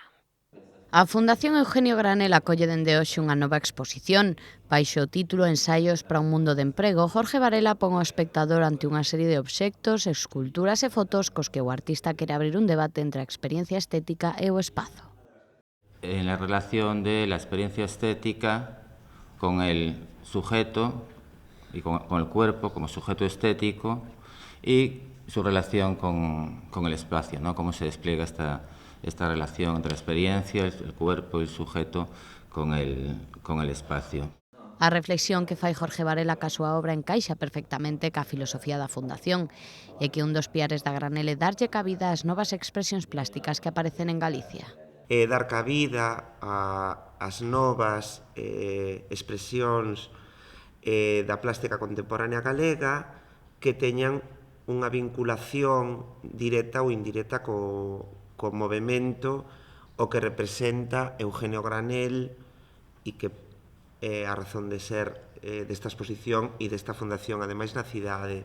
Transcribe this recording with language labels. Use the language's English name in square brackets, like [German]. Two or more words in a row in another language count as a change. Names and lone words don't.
[Galician] A Fundación Eugenio Granel acolle dende hoxe unha nova exposición. Baixo o título Ensaios para un mundo de emprego, Jorge Varela pon ao espectador ante unha serie de obxectos, esculturas e fotos cos que o artista quere abrir un debate entre a experiencia estética e o espazo. [Spanish] En la relación de la experiencia estética con el sujeto y con el cuerpo como sujeto estético y su relación con el espacio, ¿no? Cómo se despliega esta relación entre la experiencia, el cuerpo y el sujeto con el espacio. [Galician] A reflexión que fai Jorge Varela ca súa obra encaixa perfectamente ca filosofía da Fundación e que un dos piares da Granel é darlle cabida ás novas expresións plásticas que aparecen en Galicia. Dar cabida ás novas expresións da plástica contemporánea galega que teñan unha vinculación directa ou indirecta co movemento o que representa Eugenio Granel e que é a razón de ser desta exposición e desta fundación, ademais na cidade.